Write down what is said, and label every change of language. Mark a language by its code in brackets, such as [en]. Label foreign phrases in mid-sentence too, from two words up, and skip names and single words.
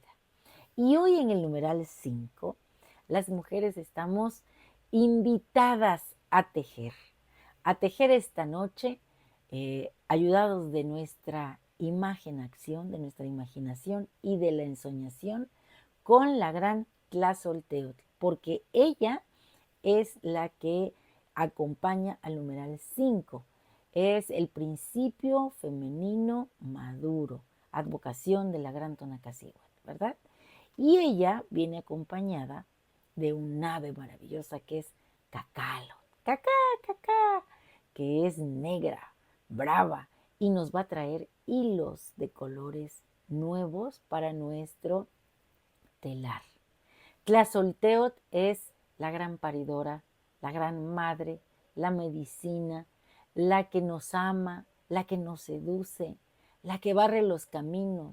[es] Y hoy en el numeral 5, las mujeres estamos invitadas a tejer esta noche, ayudados de nuestra imagen-acción, de nuestra imaginación y de la ensoñación con la gran Tlazolteotl, porque ella es la que acompaña al numeral 5. Es el principio femenino maduro, advocación de la gran Tonacacíhuatl, ¿verdad? Y ella viene acompañada de un ave maravillosa que es Cacalo, cacá, cacá, que es negra, brava, y nos va a traer hilos de colores nuevos para nuestro telar. Tlazolteotl es la gran paridora, la gran madre, la medicina, la que nos ama, la que nos seduce, la que barre los caminos.